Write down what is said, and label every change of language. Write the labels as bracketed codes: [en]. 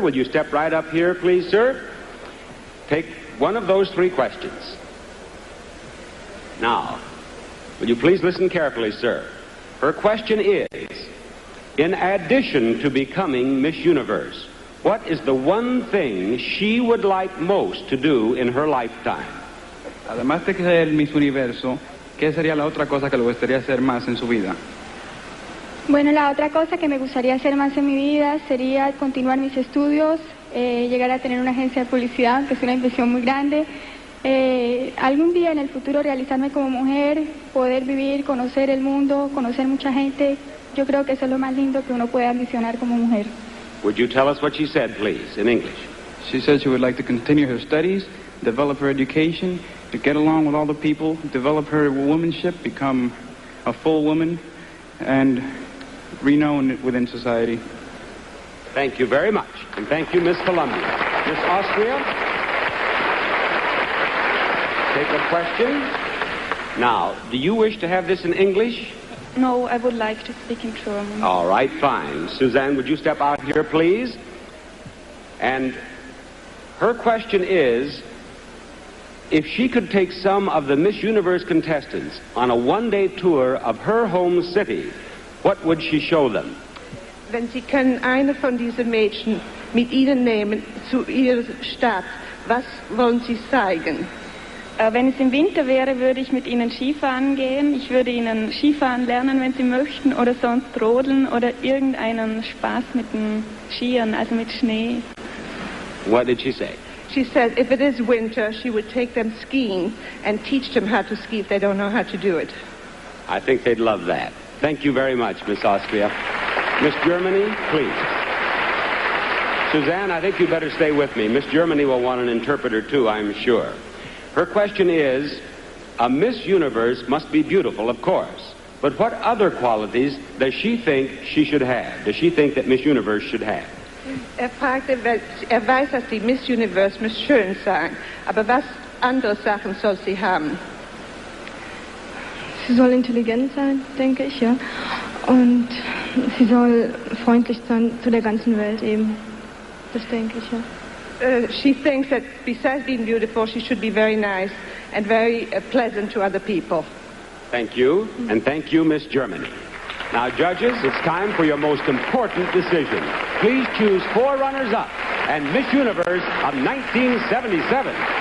[en] Will you step right up here, please, sir? Take one of those 3 questions. Now, will you please listen carefully, sir? Her question is, in addition to becoming Miss Universe, what is the one thing she would like most to do in her lifetime? [es] Además de ser Miss Universo, ¿qué sería la otra cosa que le gustaría hacer más en su vida? Bueno, la otra cosa que me gustaría hacer más en mi vida sería continuar mis estudios, llegar a tener una agencia de publicidad, que es una inversión muy grande, Algún día en el futuro realizarme como mujer, poder vivir, conocer el mundo, conocer mucha gente. Yo creo que eso es lo más lindo que uno puede ambicionar como mujer. [en] Would you tell us what she said, please, in English? She said she would like to continue her studies, develop her education, to get along with all the people, develop her womanship, become a full woman, and renowned within society. Thank you very much. And thank you, Miss Columbia. Miss Austria, take a question. Now, do you wish to have this in English? No, I would like to speak in German. All right, fine. Suzanne, would you step out here, please? And her question is, if she could take some of the Miss Universe contestants on a one-day tour of her home city, what would she show them? [de] Wenn Sie können eine von diesen Mädchen mit Ihnen nehmen zu Ihrer Stadt, was wollen Sie zeigen? Wenn es im Winter wäre, würde ich mit Ihnen Skifahren gehen. Ich würde Ihnen Skifahren lernen, wenn Sie möchten, oder sonst rodeln oder irgendeinen Spaß mit den Skiern, also mit Schnee. [en] What did she say? She said if it is winter, she would take them skiing and teach them how to ski if they don't know how to do it. I think they'd love that. Thank you very much, Miss Austria. Miss Germany, please. Suzanne, I think you better stay with me. Miss Germany will want an interpreter too, I'm sure. Her question is, a Miss Universe must be beautiful, of course, but what other qualities does she think she should have? Does she think that Miss Universe should have? [de] Fragte, weiß, dass die Miss Universe muss schön sein, aber was andere Sachen soll sie haben? Sie soll intelligent sein, denke ich, ja. Und sie soll freundlich sein zu der ganzen Welt eben. Das denke ich, ja. [en] She thinks that besides being beautiful, she should be very nice and very pleasant to other people. Thank you, and thank you, Miss Germany. Now, judges, it's time for your most important decision. Please choose 4 runners-up and Miss Universe of 1977.